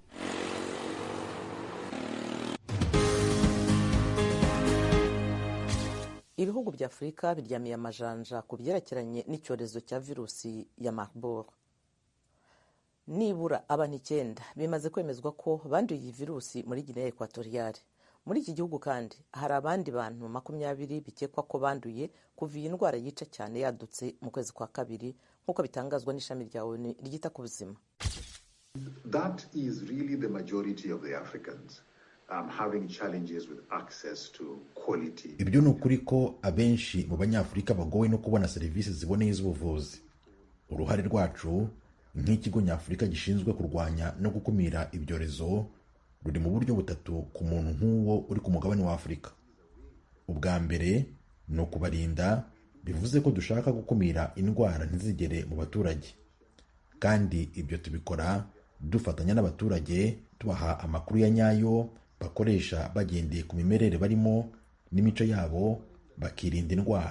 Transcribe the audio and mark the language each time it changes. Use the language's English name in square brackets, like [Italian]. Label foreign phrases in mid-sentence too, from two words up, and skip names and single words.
[Kinyarwanda] Ibihugu bya Afurika biryamiye amajanja ku byerekeranye n'icyorezo cya virusi ya Marburg. Nibura abantu 9 bimaze kwemezwa ko banduye iyi virusi muri Guinea Equatoriale. Muri iki gihugu kandi hari abandi bantu 20 bikekwa ko banduye kuva iyi ndwara yica cyane yadutse mu kwezi kwa kabiri, nk'uko bitangazwa n'ishami rya ONU ryita ku buzima. [English] That is really the majority of the Africans having challenges with access to quality. [Kinyarwanda] Ibyo ni ukuri ko abenshi mu banyafurika bagowe no kubona serivisi ziboneye z'ubuvuzi. Uruhare rwacu nk'ikigo nyafurika gishinzwe kurwanya no gukumira ibyorezo ruri mu buryo butatu ku muntu nk'uwo uri ku mugabane wa Afurika. Ubwa mbere ni ukubarinda, bivuze ko dushaka gukumira indwara ntizigere mu baturage, kandi ibyo tubikora dufatanya n'abaturage tubaha amakuru ya nyayo bakoresha bagendeye ku mimerere barimo n'imico yabo, bakirinda indwara.